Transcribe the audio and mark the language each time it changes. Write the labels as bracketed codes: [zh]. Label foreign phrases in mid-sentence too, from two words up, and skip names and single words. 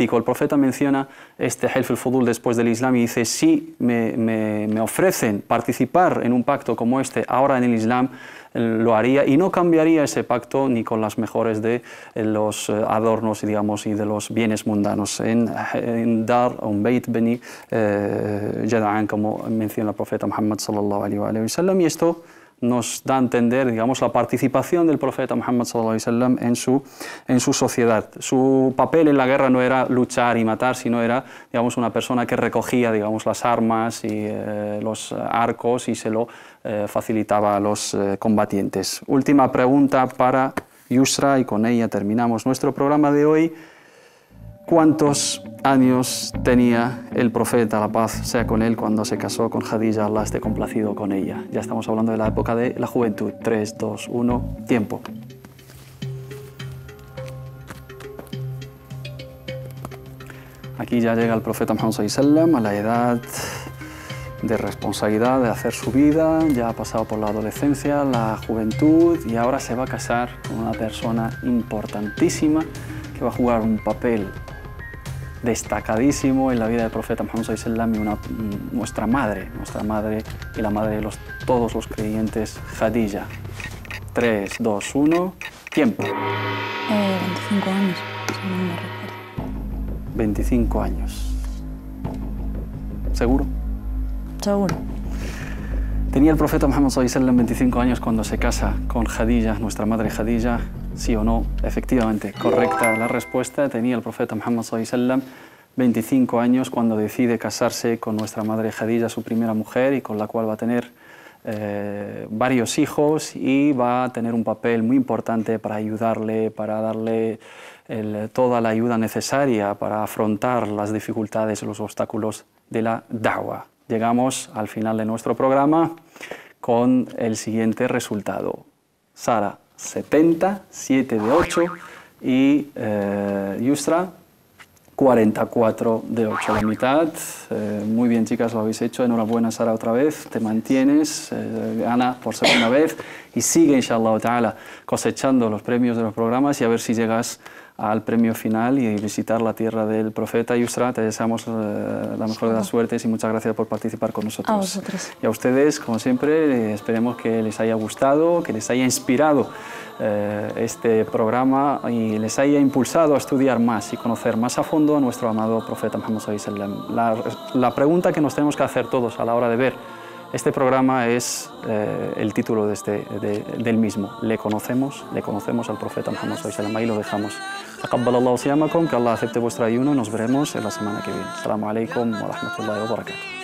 [es] El profeta menciona este Hilf al-Fudul después del Islam y dice: si me ofrecen participar en un pacto como este ahora en el Islam, lo haría y no cambiaría ese pacto ni con las mejores de los adornos, digamos, y de los bienes mundanos. En Dar, un Beit Beni Jada'an, como menciona el profeta Muhammad [ar] صلى الله عليه وسلم, [es] y esto nos da a entender, digamos, la participación del profeta Muhammad [ar] صلى الله عليه وسلم [es] en su sociedad. Su papel en la guerra no era luchar y matar, sino era, digamos, una persona que recogía, digamos, las armas y los arcos y se lo facilitaba a los combatientes. Última pregunta para Yusra y con ella terminamos nuestro programa de hoy. ¿Cuántos años tenía el profeta, la paz sea con él, cuando se casó con Khadija, Allah esté complacido con ella? Ya estamos hablando de la época de la juventud. 3, 2, 1, tiempo. Aquí ya llega el profeta Muhammad [ar] صلى الله عليه وسلم [es] a la edad de responsabilidad, de hacer su vida, ya ha pasado por la adolescencia, la juventud y ahora se va a casar con una persona importantísima que va a jugar un papel destacadísimo en la vida del profeta Muhammad [ar] صلى الله عليه وسلم [es] y nuestra madre y la madre de todos los creyentes, Khadija. 3, 2, 1, tiempo. 25 años, si no me recuerdo. 25 años. ¿Seguro? Seguro. ¿Tenía el profeta Muhammad [ar] صلى الله عليه وسلم [es] 25 años cuando se casa con Khadija, nuestra madre Khadija? ¿Sí o no? Efectivamente, correcta la respuesta. Tenía el profeta Muhammad [ar] صلى الله عليه وسلم [es] 25 años cuando decide casarse con nuestra madre Khadija, su primera mujer, y con la cual va a tener varios hijos y va a tener un papel muy importante para ayudarle, para darle toda la ayuda necesaria para afrontar las dificultades y los obstáculos de la da'wah. Llegamos al final de nuestro programa con el siguiente resultado. Sara, 70, 7 de 8 y Yusra, 44 de 8, la mitad. Muy bien, chicas, lo habéis hecho. Enhorabuena, Sara, otra vez. Te mantienes, Ana, por segunda vez. Y sigue, [ar] إن شاء الله تعالى, [es] cosechando los premios de los programas y a ver si llegas al premio final y visitar la tierra del profeta. Yusra, te deseamos la mejor de las suertes y muchas gracias por participar con nosotros. A vosotros. Y a ustedes, como siempre, esperemos que les haya gustado, que les haya inspirado este programa y les haya impulsado a estudiar más y conocer más a fondo a nuestro amado profeta Muhammad [ar] صلى الله عليه وسلم. [es] La pregunta que nos tenemos que hacer todos a la hora de ver este programa es el título del mismo. ¿Le conocemos? ¿Le conocemos al profeta Muhammad [ar] صلى الله عليه وسلم? [es] Ahí lo dejamos. [ar] تقبل الله صيامكم, [es] que Allah acepte vuestro ayuno. Nos veremos en la semana que viene. [ar] السلام عليكم ورحمة الله وبركاته.